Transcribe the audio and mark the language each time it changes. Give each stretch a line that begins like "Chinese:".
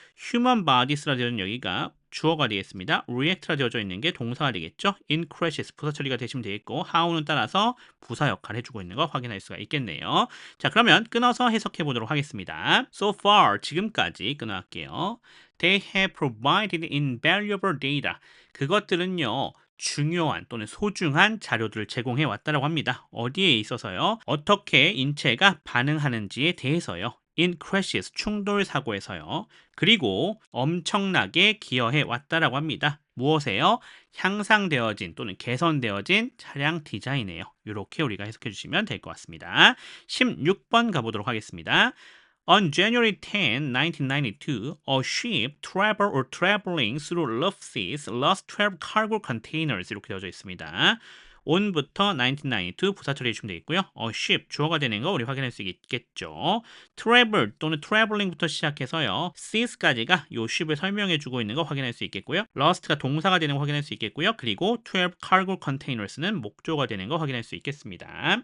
English: human bodies
Korean: 라 되어 있는 여기가 주어가 되겠습니다. react라 되어져 있는 게 동사가 되겠죠.
English: in crashes
Korean: 부사 처리가 되시면 되겠고 how는 따라서 부사 역할을 해주고 있는 거 확인할 수가 있겠네요. 자, 그러면 끊어서 해석해 보도록 하겠습니다.
English: So far
Korean: 지금까지 끊어갈게요.
English: They have provided invaluable data.
Korean: 그것들은요. 중요한 또는 소중한 자료들을 제공해 왔다라고 합니다. 어디에 있어서요? 어떻게 인체가 반응하는지에 대해서요.
English: in crashes
Korean: 충돌 사고에서요. 그리고 엄청나게 기여해 왔다라고 합니다. 무엇에요? 향상되어진 또는 개선되어진 차량 디자인이에요. 이렇게 우리가 해석해 주시면 될 것 같습니다. 16번 가보도록 하겠습니다.
English: On January 10, 1992, a ship traveling through rough seas lost 12 cargo containers
Korean: 이렇게 되어져 있습니다.
English: on부터 1992
Korean: 부사 처리해 주시면 되겠고요. ship 주어가 되는 거 우리 확인할 수 있겠죠. travel 또는 traveling부터 시작해서요. cease까지가 요 ship을 설명해 주고 있는 거 확인할 수 있겠고요. lost가 동사가 되는 거 확인할 수 있겠고요. 그리고 12 cargo containers는 목조가 되는 거 확인할 수 있겠습니다.